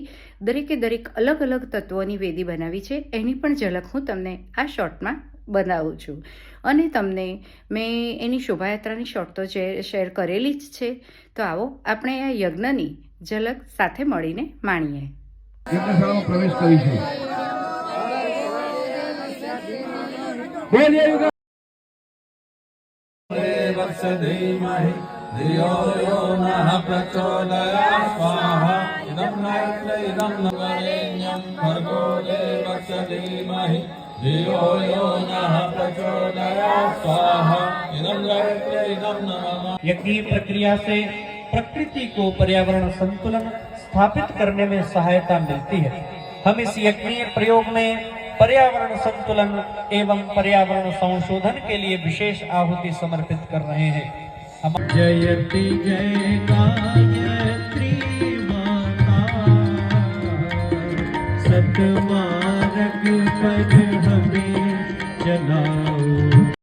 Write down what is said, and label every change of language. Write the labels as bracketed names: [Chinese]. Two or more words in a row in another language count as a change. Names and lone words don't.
[Gujarati] દરેક અલગ અલગ તત્વોની વેદી બનાવી છે, એની પણ ઝલક હું તમને આ શોર્ટમાં બનાવું છું. અને તમને મેં એની શોભાયાત્રાની શોર્ટ તો શેર કરેલી જ છે. તો આવો આપણે આ યજ્ઞની ઝલક સાથે મળીને માણીએ. યજ્ઞશાળામાં પ્રવેશ કરીશું. [Sanskrit] वत्सधीमहि धियो यो नः प्रचोदयात् स्वाहा इदं नायत्र इदं नवरेण्यं भर्गो देवस्य धीमहि धियो यो नः प्रचोदयात् स्वाहा इदं नायत्र इदं नमः। [Hindi] यज्ञ प्रक्रिया से प्रकृति को पर्यावरण संतुलन स्थापित करने में सहायता मिलती है। हम इस यज्ञीय प्रयोग में पर्यावरण संतुलन एवं पर्यावरण संशोधन के लिए विशेष आहुति समर्पित कर रहे हैं। जयति जय गायत्री माता सतमार्ग पर हमें चलाओ।